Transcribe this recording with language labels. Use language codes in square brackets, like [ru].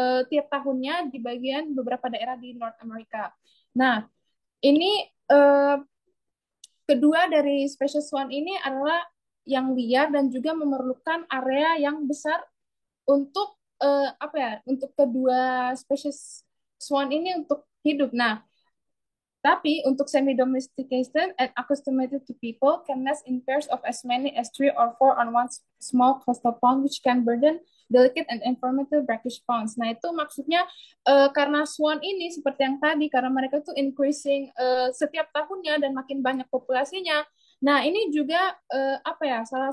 [id] tiap tahunnya di bagian beberapa daerah di North America. Nah, ini kedua dari spesies swan ini adalah yang liar dan juga memerlukan area yang besar untuk apa ya? Untuk kedua spesies swan ini untuk hidup. Nah, tapi untuk [en] semi-domesticated and acclimated to people can nest in pairs of as many as 3 or 4 on one small coastal pond, which can burden delicate and informative brackish ponds. [id] Nah, itu maksudnya karena swan ini seperti yang tadi, karena mereka tuh increasing setiap tahunnya dan makin banyak populasinya. Nah, ini juga apa ya?